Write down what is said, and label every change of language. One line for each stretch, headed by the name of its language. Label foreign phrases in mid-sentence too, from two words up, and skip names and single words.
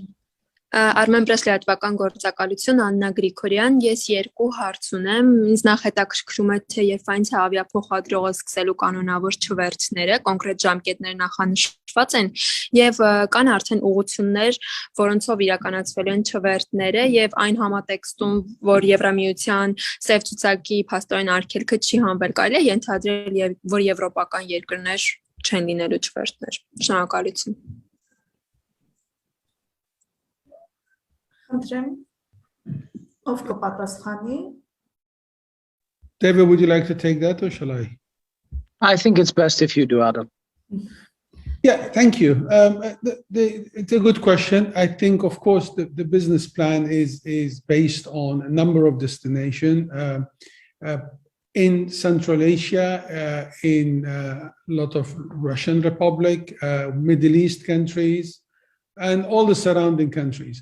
Armenian: Armen Presliatvakan գործակալություն Աննա Գրիգորյան, ես երկու հարց ունեմ, ինձ նախ հետաքրքրում է թե երբ այնց ավիափոխադրողը սկսելու կանոնավոր չվերթները, կոնկրետ ժամկետներ նախանշված են եւ կան արդեն ուղղություններ, որոնցով իրականացվել են չվերթները եւ այն համատեքստում, որ Եվրամիության սև ցուցակի փաստորեն արգելքը չի հանվել, կարելի է ենթադրել, որ եվրոպական երկրներ չեն լինելու չվերթներ։ Շնորհակալություն։ Ով կպատասխանի։
English: David, would you like to take that or shall I? I think it's best if you do, Adam. Yeah, thank you. It's a good question. I think, of course, the business plan is based on a number of destinations in Central Asia, in a lot of Russian Republic, Middle East countries, and all the surrounding countries.